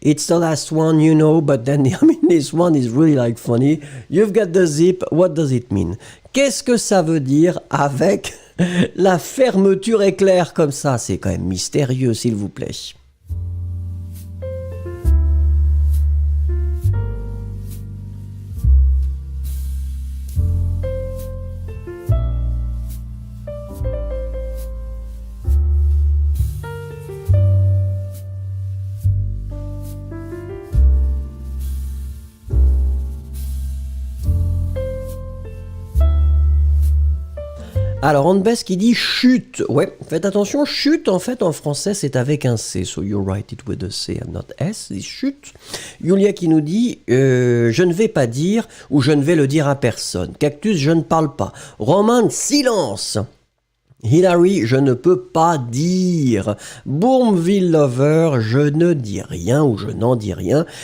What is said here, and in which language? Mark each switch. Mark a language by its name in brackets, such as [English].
[English] It's the last one, you know, but then, I mean, this one is really like funny. You've got the zip, what does it mean? [French] Qu'est-ce que ça veut dire avec la fermeture éclair comme ça? C'est quand même mystérieux, s'il vous plaît. Alors, Hanbest qui dit chute. Ouais, faites attention, chute, en fait, en français, c'est avec un C. [English] So you write it with a C and not S. [French] C'est chute. Yulia qui nous dit je ne vais pas dire ou je ne vais le dire à personne. Cactus, je ne parle pas. Roman, silence. Hilary, je ne peux pas dire. Bourmeville Lover, je ne dis rien ou je n'en dis rien.